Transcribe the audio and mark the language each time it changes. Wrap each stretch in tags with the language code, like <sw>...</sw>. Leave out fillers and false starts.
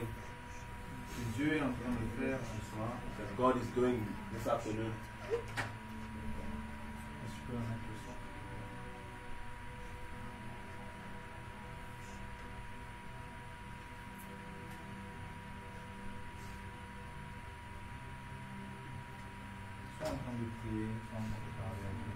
<fr>que Dieu est en train de faire ce soir.</fr> <en>that God is doing this afternoon.</en> <fr>Est-ce que tu peux en mettre le son? Sois en train de prier, sois en train de parler à Dieu.</fr>